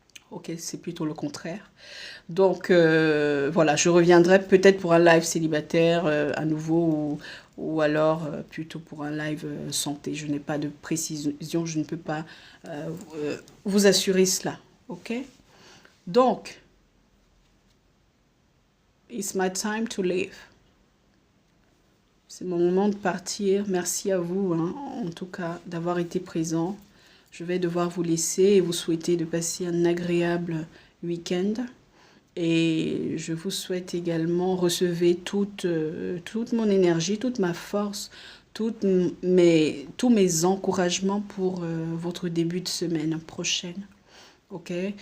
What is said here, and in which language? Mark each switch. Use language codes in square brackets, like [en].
[fr] Ok, c'est plutôt le contraire. Donc, voilà, je reviendrai peut-être pour un live célibataire à nouveau ou alors plutôt pour un live santé. Je n'ai pas de précision, je ne peux pas vous assurer cela. Ok? [en] Donc, it's my time to leave. [fr] C'est mon moment de partir. Merci à vous, hein, en tout cas, d'avoir été présent. Je vais devoir vous laisser et vous souhaiter de passer un agréable week-end. Et je vous souhaite également recevoir toute mon énergie, toute ma force, tous mes encouragements pour votre début de semaine prochaine. Ok?